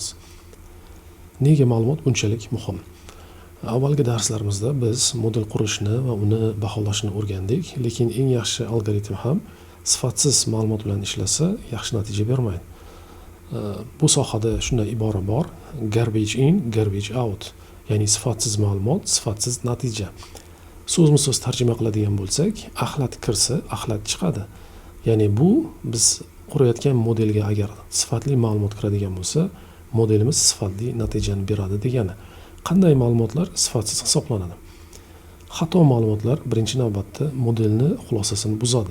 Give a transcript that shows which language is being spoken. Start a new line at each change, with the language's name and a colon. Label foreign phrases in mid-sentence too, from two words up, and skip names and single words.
Uzbek: Nega ma'lumot bunchalik muhim? Avvalgi darslarimizda biz model qurishni va uni baholashni o'rgandik, lekin eng yaxshi algoritm ham sifatsiz ma'lumot bilan ishlasa yaxshi natija bermaydi. Bu sohada shunday ibora bor:
English: garbage in, garbage out,
Uzbek: ya'ni sifatsiz ma'lumot, sifatsiz natija. So'zma-so'z tarjima qiladigan bo'lsak, axlat kirsa, axlat chiqadi. Ya'ni bu biz qurayotgan modelga agar sifatli ma'lumot kiradigan bo'lsa, modelimiz sifatli natijani beradi degani. Qanday ma'lumotlar sifatsiz hisoblanadi? Xato ma'lumotlar birinchi navbatda modelni xulosasini buzadi.